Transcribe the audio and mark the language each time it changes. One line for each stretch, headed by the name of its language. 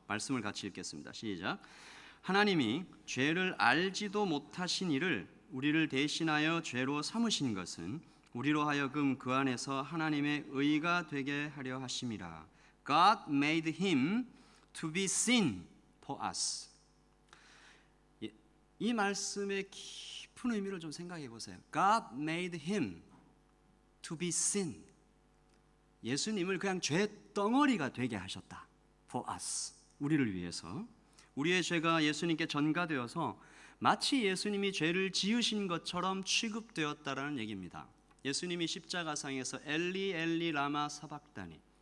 Korean: 말씀을 같이 읽겠습니다. 시작. 하나님이 죄를 알지도 못하신 이를 우리를 대신하여 죄로 삼으신 것은 우리로 하여금 그 안에서 하나님의 의가 되게 하려 하심이라.
English: God made him to be sin for us.
Korean: 이 말씀의 깊은 의미를 좀 생각해 보세요.
English: God made him to be sin.
Korean: 예수님을 그냥 죄 덩어리가 되게 하셨다.
English: For us.
Korean: 우리를 위해서. 우리의 죄가 예수님께 전가되어서 마치 예수님이 죄를 지으신 것처럼 취급되었다라는 얘기입니다. 예수님이 십자가상에서 엘리 엘리 라마 사박다니,